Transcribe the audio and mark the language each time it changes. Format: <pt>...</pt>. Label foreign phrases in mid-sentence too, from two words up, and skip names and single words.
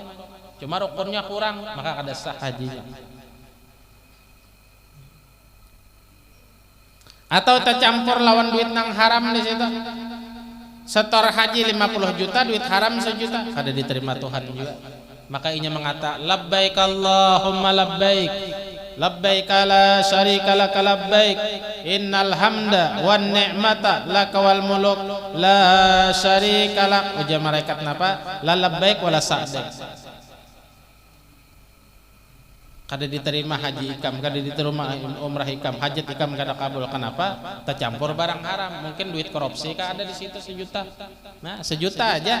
<bjn>Cuma rukunnya kurang, maka kada sah hajinya. Atau tercampur lawan duit nang haram di situ. Setor haji 50 juta, duit haram 1 juta, kada diterima Tuhan juga. Maka inya mengata</bjn> <ar>لبيك اللهم لبيك لبيك لا شريك لك لبيك إن الحمد والنعمة لك والملك لا شريك لك.</ar> <bjn>Ujar malaikat napa?</bjn> <ar>لا لبيك ولا سعديك.</ar> <bjn>Kada diterima haji ikam, kada diterima umrah ikam, hajat ikam kada kabul. Kenapa? Tercampur barang haram. Mungkin duit korupsi kan ada di situ 1 juta. Nah, 1 juta aja.</bjn>